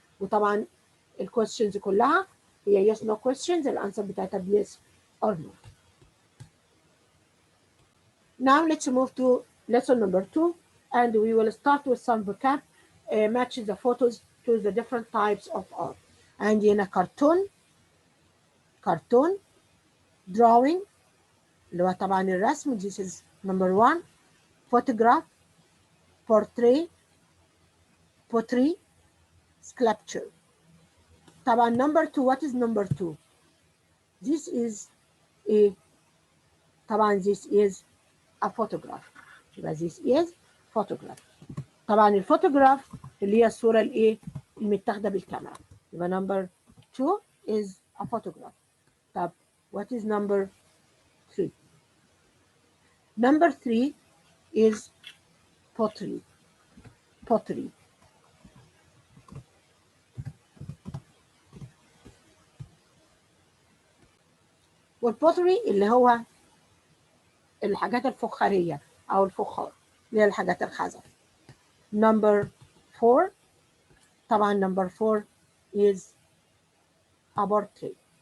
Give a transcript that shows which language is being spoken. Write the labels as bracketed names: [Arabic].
[Arabic] وطبعا ال questions كلها هي yes no questions، الأنسر بتاعتها [English] yes or no. Now let's move to lesson number 2, and we will start with some vocab. Match the photos to the different types of art. [Arabic] عندي هنا cartoon, drawing اللي هو طبعا الرسم، [English] this is number 1. photograph, portrait, pottery, sculpture. [Arabic] طبعا [English] number 2, what is number 2? This is a photograph. [Arabic] يبقى [English] this is photograph. [Arabic] طبعا الفوتوغراف اللي هي الصورة الايه المتاخدة بالكاميرا. يبقى [English] number 2 is a photograph. [Arabic] طب [English] what is number 3? Number 3 is pottery. [Arabic] والبوتري اللي هو الحاجات الفخارية أو الفخار اللي هي الحاجات الخزف. [English] Number 4 [Arabic] طبعا [English] number 4 is a portrait.